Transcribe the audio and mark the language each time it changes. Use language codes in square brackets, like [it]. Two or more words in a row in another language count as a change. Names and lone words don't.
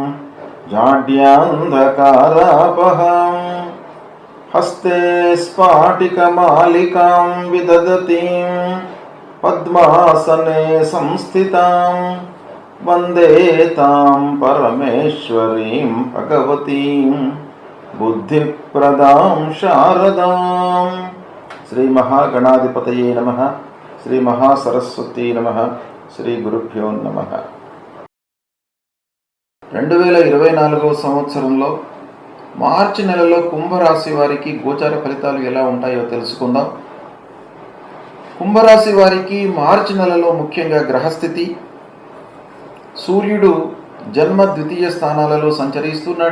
[sa] जाड्यान्धकारापहां हस्ते स्फाटिकमालिकां विदधतीं पद्मासने संस्थितां वन्दे तां परमेश्वरीं भगवतीं बुद्धिप्रदां शारदां। श्री महागणाधिपतये नमः। श्री महासरस्वती नमः। श्री गुरुभ्यो नमः। [te] 2024 సంవత్సరంలో మార్చి నెలలో కుంభరాశి వారికి గోచార ఫలితాలు ఎలా ఉంటాయో తెలుసుకుందాం. కుంభరాశి వారికి మార్చి నెలలో ముఖ్యంగా గ్రహస్థితి, సూర్యుడు జన్మ ద్వితీయ స్థానాలలో సంచరిస్తున్నాడు.